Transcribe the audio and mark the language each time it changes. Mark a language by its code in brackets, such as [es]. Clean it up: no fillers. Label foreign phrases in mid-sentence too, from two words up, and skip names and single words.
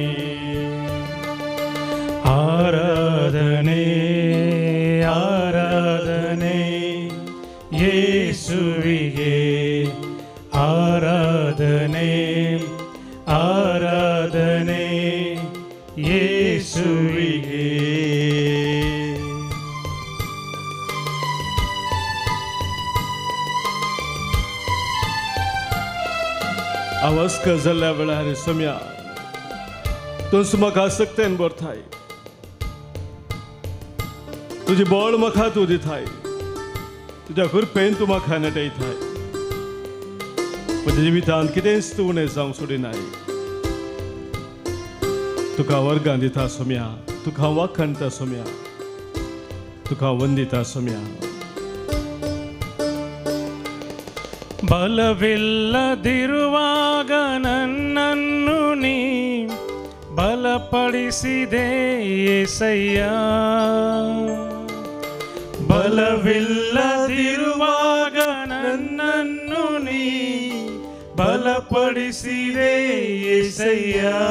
[kn] ಆರಾಧನೆ ಆರಾಧನೆ ಯೇಸುವಿಗೆ, ಆರಾಧನೆ ಆರಾಧನೆ ಯೇಸುವಿಗೆ. [kok] आवाज जाल्ल्या वेळार सोम्या तूं म्हाका आसक्तेन भरताय, तुजी बोळ म्हाका तूं दिताय, तुज्या कृपेन तूं म्हाका नटयताय. म्हज्या जिवितांत कितेंच तूं उणें जावंक सोडिनाय. तुका वर्गां दिता सोम्या, तुका वाखणटा सोम्या, तुका वंदिता सोम्या. [kn] ಬಲವಿಲ್ಲದಿರುವಾಗ ನನ್ನನ್ನು ನೀ ಬಲಪಡಿಸಿದೆ యేసయ్ಯ. ಬಲವಿಲ್ಲದಿರುವಾಗ ನನ್ನನ್ನು ನೀ ಬಲಪಡಿಸಿದೆ యేసయ్య.